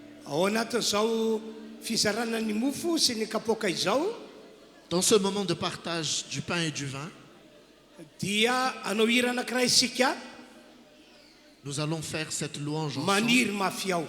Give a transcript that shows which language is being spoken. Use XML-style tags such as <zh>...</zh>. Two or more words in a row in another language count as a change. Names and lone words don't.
<mg>ao anatin'izao fizarana ny mofo sy ny kapoaka izao</mg> <fr>dans ce moment de partage du pain et du vin,</fr> <mg>dia anao hira anankiray isika</mg> <fr>nous allons faire cette louange</fr> <mg>maniry</mg> <fr>ensemble.</fr> <mg>mafy ao.</mg>